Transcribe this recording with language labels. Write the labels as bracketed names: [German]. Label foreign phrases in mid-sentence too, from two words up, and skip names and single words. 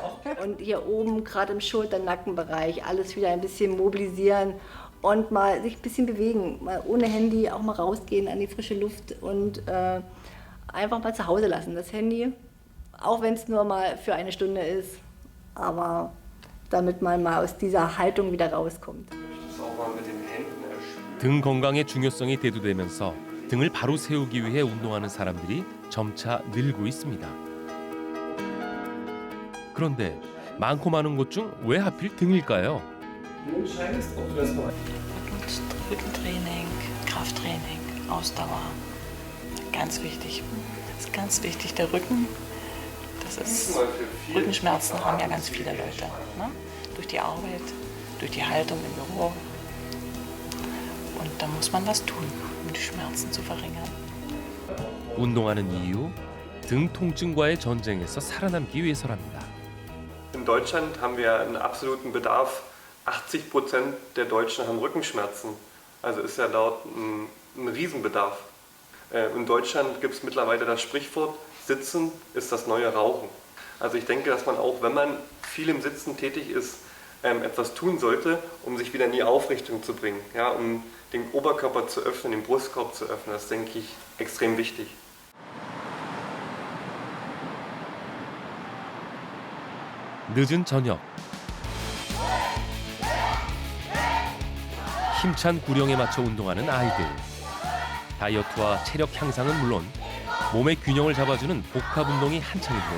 [German] Und hier oben, gerade im Schulter-Nackenbereich, alles wieder ein bisschen mobilisieren und mal sich ein bisschen bewegen. Mal ohne Handy auch mal rausgehen an die frische Luft und einfach mal zu Hause lassen. Das Handy, auch wenn es nur mal für eine Stunde ist, aber damit man mal aus dieser Haltung wieder rauskommt. [Korean] 등 건강의 중요성이 대두되면서 등을 바로 세우기 위해 운동하는 사람들이 점차 늘고 있습니다. 그런데 많고 많은 것 중 왜 하필 등일까요? [German] Rückentraining, Krafttraining, Ausdauer. Ganz wichtig. Das ist ganz wichtig, der Rücken. Das ist, Rückenschmerzen haben ja ganz viele Leute. Ne? Durch die Arbeit, durch die Haltung im Büro. Und da muss man was tun, um die Schmerzen zu verringern. [Korean] 운동하는 이유, 등 통증과의 전쟁에서 살아남기 위해서랍니다. [German] In Deutschland haben wir einen absoluten Bedarf. 80% der Deutschen haben Rückenschmerzen. Also ist ja dort ein Riesenbedarf. In Deutschland gibt es mittlerweile das Sprichwort, Sitzen ist das neue Rauchen. Also ich denke, dass man auch, wenn man viel im Sitzen tätig ist, etwas tun sollte, um sich wieder in die Aufrichtung zu bringen. Ja, um den Oberkörper zu öffnen, den Brustkorb zu öffnen. Das ist, denke ich, extrem wichtig. [Korean] 늦은 저녁. 힘찬 구령에 맞춰 운동하는 아이들. 다이어트와 체력 향상은 물론 몸의 균형을 잡아주는 복합 운동이 한창인데요.